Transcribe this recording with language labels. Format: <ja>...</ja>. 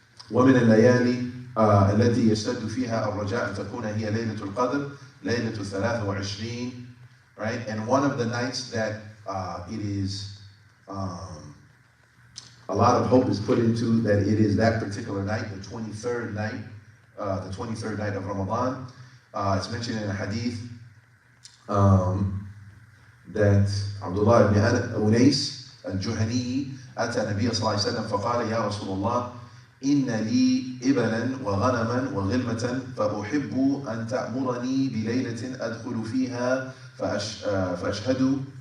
<ar>ومن الليالي التي يشتد فيها الرجاء أن تكون هي ليلة القدر ليلة 23, right?</ar> <en>And one of the nights that it is a lot of hope is put into that it is that particular night, the 23rd night, the 23rd night of Ramadan. It's mentioned in a hadith that Abdullah ibn Unais al-Juhani</en> <ar>أتى النبي صلى الله عليه وسلم فقال يا رسول الله إن لي إبلا وغنما وغلمة فأحب أن تأمرني بليلة أدخل فيها فأشهد</ar>